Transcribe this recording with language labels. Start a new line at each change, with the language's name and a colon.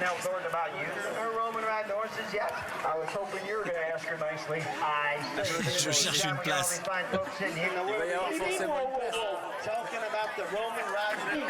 English: Nell Thornton about using her Roman riding horses yet? I was hoping you were going to ask her nicely.
French: Je cherche une place. Il va y avoir forcément une place.
English: Talking about the Roman riding.